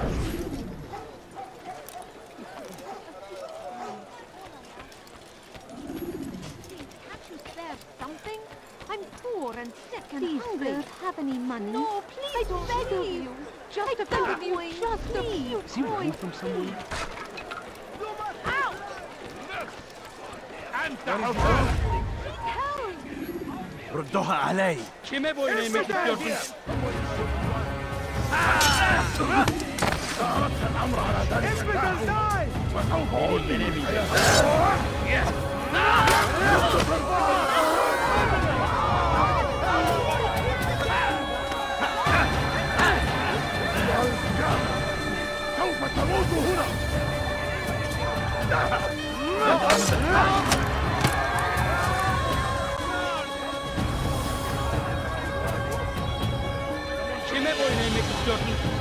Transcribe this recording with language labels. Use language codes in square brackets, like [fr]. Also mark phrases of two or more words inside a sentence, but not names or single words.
[en] Can't you spare something? I'm poor and sick and hungry. Don't have any money. No, please, I beg you. Just a few coins. Just a few coins. From someone. Out! [ar] ردوها علي. [tr] Kime boyun eğmek istiyorsun? Beni yenemeyeceksin. [ar] سوف تموت هنا. [tr] Kime boyun eğmek istiyorsun?